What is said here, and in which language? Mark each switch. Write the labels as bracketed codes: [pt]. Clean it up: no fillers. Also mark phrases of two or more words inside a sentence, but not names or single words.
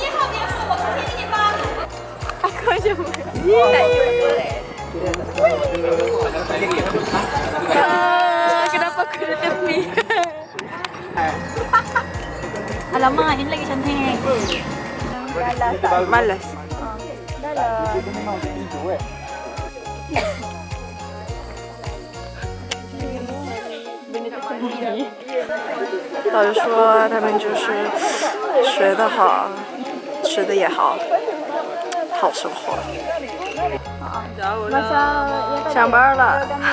[ms] Aku macam kenapa aku di tepi? Alamak, ini lagi cantik. Malas. Dah lah. [zh] 老师说他们就是学得好，吃的也好，好生活。上班了。